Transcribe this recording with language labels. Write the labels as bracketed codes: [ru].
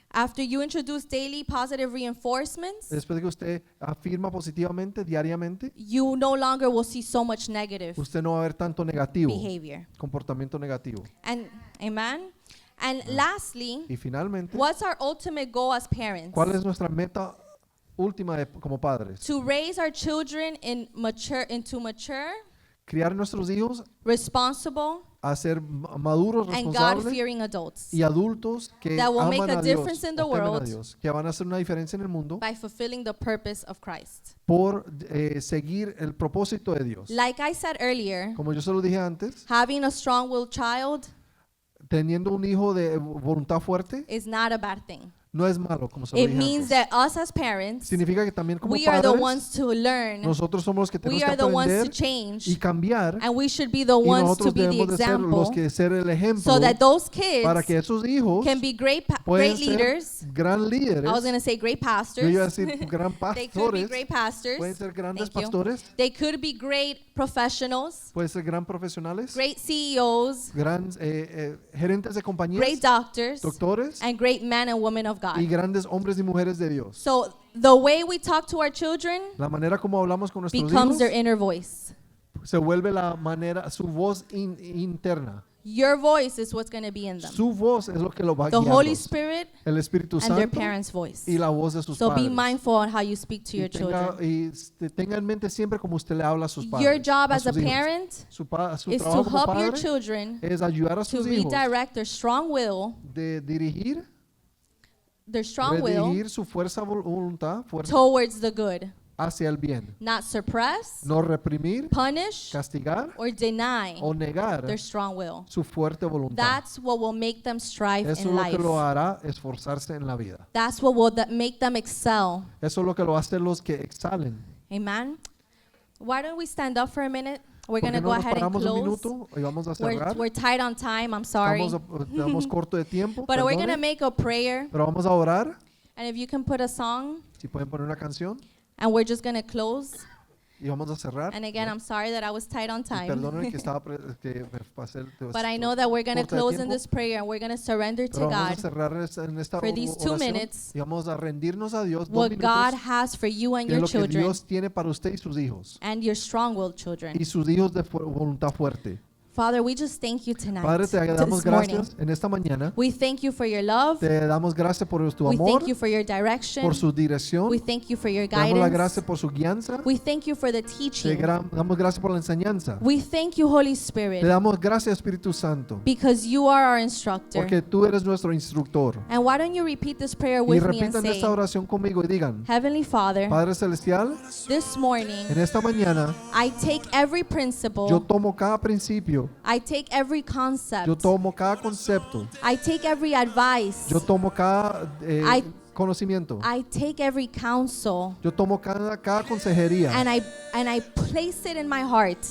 [en] After you introduce daily positive reinforcements, [es] Después de que usted afirma positivamente diariamente, [en] you no longer will see so much negative [es] usted no va a ver tanto negativo, [en] behavior. [es] comportamiento negativo. [en] And amen. And lastly, [es] Y finalmente, [en] what's our ultimate goal as parents? [es] ¿cuál es nuestra meta última como padres? [en] To raise our children into mature, [es] Criar nuestros hijos [en] responsible, [es] a ser maduros, [en] and [es] responsables [en] God-fearing adults [es] y adultos que [en] that will [es] aman [en] make a [es] a Dios, [en] difference in the [es] o temen a [en] world [es] Dios, que van a hacer una diferencia en el mundo [en] by fulfilling the purpose of Christ. [es] por seguir el propósito de Dios. [en] Like I said earlier, [es] Como yo se lo dije antes, [en] having a strong-willed child [es] teniendo un hijo de voluntad fuerte [en] is not a bad thing. [es] no es malo, como se lo [en] It [es] dije [en] means [es] antes. [en] that us as parents, [es] Significa que también como [en] we are the [es] padres, [en] ones to learn. [es] nosotros somos los que tenemos [en] We [es] que [en] are the ones to [es] aprender [en] change. [es] y cambiar, [en] And we should be the [es] y [en] ones to [es] nosotros [en] be the [es] debemos de ser los [en] example [es] que ser el ejemplo [en] so that those kids [es] para que esos hijos [en] can be great [es] pueden [en] great [es] ser [en] leaders. [es] gran [en] I was [es] líderes. [en] going to say great [es] Yo [en] pastors. [es] iba a decir gran [en] They could be [es] pastores, [en] great pastors. [es] pueden ser grandes [en] Thank you. [es] pastores, [en] They could be great professionals, [es] pueden ser gran profesionales, [en] great CEOs, [es] gran gerentes de compañías, [en] great doctors, [es] doctores [en] and great men and women of [es] y [en] God. [es] grandes hombres y mujeres de Dios. [en] So the way we talk to our children [es] La manera como hablamos con nuestros [en] becomes [es] hijos [en] their inner voice. [es] se vuelve la manera, su voz interna. [en] Your voice is what's going to be in them. [es] Su voz es lo que lo va a [en] The Holy [es] guiar. [en] Spirit [es] El Espíritu [en] and their [es] Santo [en] parents' voice. [es] y la voz de sus [en] So be [es] padres. [en] mindful on how you speak to your children. [es] Tenga en mente siempre como usted le habla a sus padres. [en] Your job [es] a [en] as a [es] sus hijos. [en] parent [es] Su [en] is to [es] trabajo como [en] help your [es] padre [en] children [es] es ayudar a sus hijos [en] redirect their strong will, [es] de dirigir, redirigir su voluntad [en] towards the good, [es] hacia el bien. [en] not suppress, [es] No reprimir, [en] punish, [es] castigar [en] or deny [es] o negar [en] their strong will. [es] su fuerte voluntad. [en] That's what will make them strive [es] Eso es [en] in [es] lo que [en] life. [es] lo hará esforzarse en la vida. [en] That's what will make them excel. [es] Eso es lo que lo hace los que exhalen. [en] Amen. Why don't we stand up for a minute? We're [es] ¿Por [en] going [es] qué [en] to [es] no [en] go [es] nos [en] ahead and [es] paramos un [en] close. [es] minuto y vamos a cerrar? [en] We're tight on time. I'm sorry. [es] Estamos corto de tiempo, [en] But we're going to [es] perdone, [en] make a prayer. [es] pero vamos a orar. [en] And if you can put a song, [es] Si pueden poner una canción [en] and we're just going to close. [es] y vamos a cerrar. [en] And again, I'm sorry that I was tight on [es] Y [en] time. [es] perdónenme que me pasé [en] But I know that we're going to [es] corta de [en] close in [es] tiempo, [en] this prayer and we're going to surrender to [es] pero vamos a [en] God [es] cerrar en esta [en] for these 2 [es] oración [en] minutes [es] y vamos a rendirnos a Dios 2 [en] what God [es] minutos [en] has for you and [es] de [en] your [es] lo que [en] children [es] Dios tiene para usted y sus hijos [en] and your strong-willed children. [es] y sus hijos de voluntad fuerte. [en] Father, we just thank you tonight, [es] Padre, te damos [en] this morning. [es] gracias en esta mañana. [en] We thank you for your love. [es] Te damos gracias por tu [en] We [es] amor, [en] thank you for your direction. [es] por su dirección. [en] We thank you for your [es] Te damos la gracia [en] guidance. [es] por su guianza. [en] We thank you for the [es] Te [en] teaching. [es] damos gracias por la enseñanza. [en] We thank you, Holy [es] Te [en] Spirit, [es] damos gracias, Espíritu Santo, [en] because you are our instructor. [es] porque tú eres nuestro instructor. [en] And why don't you repeat this prayer [es] Y [en] with me and [es] repitan [en] say, [es] esta oración conmigo y digan: [en] Heavenly Father, [es] Padre Celestial, [en] this morning [es] en esta mañana [en] I take every [es] yo [en] principle, [es] tomo cada principio, [en] I take every [es] yo [en] concept, [es] tomo cada concepto, [en] I take every advice, [es] yo tomo cada [en] I [es] conocimiento, [en] I take every counsel, [es] yo tomo cada consejería [en] and I place it in my heart.